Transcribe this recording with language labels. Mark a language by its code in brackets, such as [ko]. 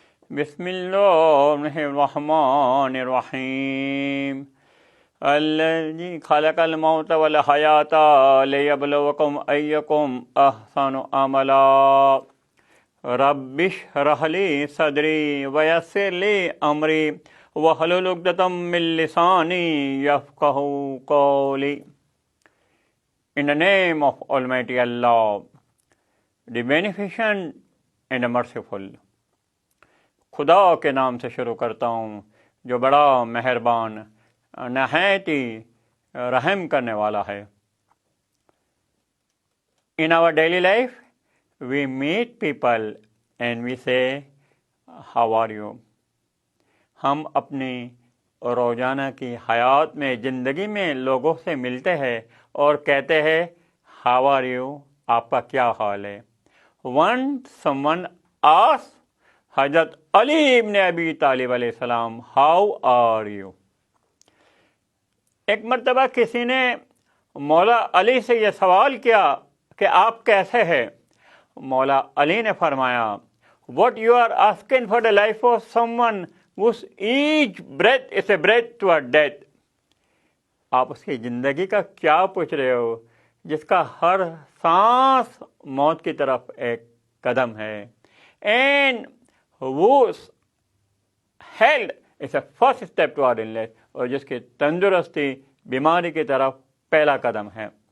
[ar] بسم الله الرحمن الرحيم الذي خلق الموت والحياة ليبلوكم أيكم أحسن عملا رب اشرح لي صدري ويسر لي أمري واحلل عقدة من لساني يفقهوا قولي. [en] In the name of Almighty Allah, the Beneficent and the Merciful. [ur] خدا کے نام سے شروع کرتا ہوں جو بڑا مہربان نہایت ہی رحم کرنے والا ہے. [en] In our daily life, we meet people and we say, how are you? [ur] ہم اپنی روزانہ کی حیات میں زندگی میں لوگوں سے ملتے ہیں اور کہتے ہیں [en] how are you؟ [ur] آپ کا کیا حال ہے؟ [en] Once someone asked [ur] حضرت علی ابن ابی طالب علیہ السلام [en] how are you؟ [ur] ایک مرتبہ کسی نے مولا علی سے یہ سوال کیا کہ آپ کیسے ہیں؟ مولا علی نے فرمایا [en] what you are asking for the life of someone whose each breath is a breath toward death. [ur] آپ اس کی زندگی کا کیا پوچھ رہے ہو جس کا ہر سانس موت کی طرف ایک قدم ہے. [en] and whose health is a first step toward illness. [ur] اور جس کی تندرستی بیماری کی طرف پہلا قدم ہے.